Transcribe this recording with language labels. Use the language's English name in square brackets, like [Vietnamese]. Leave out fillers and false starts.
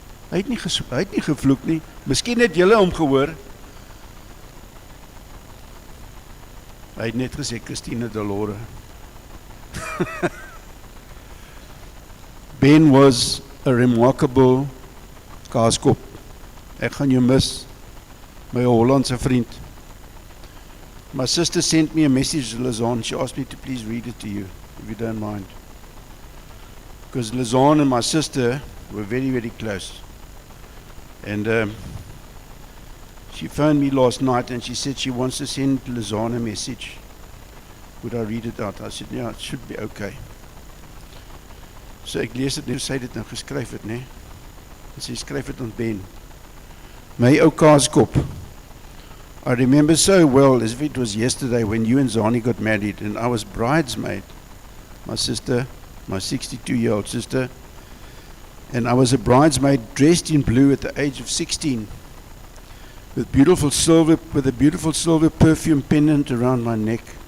[Afrikaans] Hy het nie gevloek nie. Miskien het julle hom gehoor. Hy het net gesê Christine Delore. [English] Ben was a remarkable kaaskop. [Afrikaans] Ek gaan jou mis, my Hollandse vriend. [English] My sister sent me a message to Lizanne. She asked me to please read it to you, if you don't mind. Because Lizanne and my sister were very, very close. And she phoned me last night, and she said she wants to send Lizanne a message. Would I read it out? I said, yeah, it should be okay. [Afrikaans] So ek lees dit nou, sy het dit nou geskryf het, nee? En sy skryf het aan Ben. My ou kaaskop, [English] I remember so well as if it was yesterday when you and Zani got married and I was bridesmaid. My sister, my 62-year-old sister, and I was a bridesmaid dressed in blue at the age of 16 with a beautiful silver perfume pendant around my neck.